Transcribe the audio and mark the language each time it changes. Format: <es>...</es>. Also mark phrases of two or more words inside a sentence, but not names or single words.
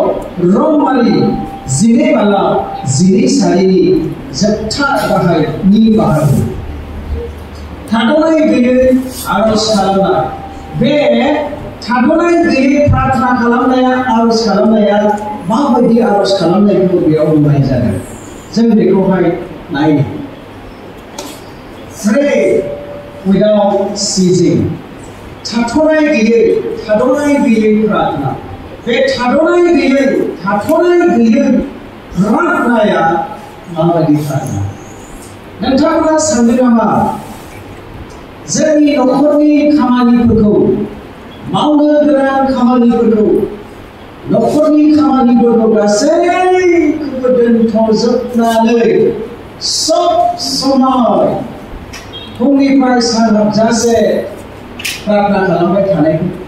<brx>रंमारि जिनै बाला जिनै सारिनि जोबथा गाहायनि बाहागो थाद'नाय गैयै आरज खालामनाय बे थाद'नाय गैयै प्रार्थना खालामनाया आरज खालामनाया माबायदि आरज खालामनायखौ बेयाव बुंनाय जादों जों बेखौहाय नायनो</brx> <en>Pray without ceasing</en> <brx>थाथ'नाय गैयै प्रार्थना बे थाथ'नाय गैयै प्रार्थनाया माबायदि प्रार्थना नोंथाङा सानदों नामा जोंनि न'खरनि खामानिफोरखौ मावनो गोनां खामानिफोरखौ न'खरनि खामानिफोरखौ गासैखौबो दोनथ'जोबनानै सब समाय फुंनिफ्राय सान हाबजासे प्रार्थना खालामबाय थानायखौ</brx>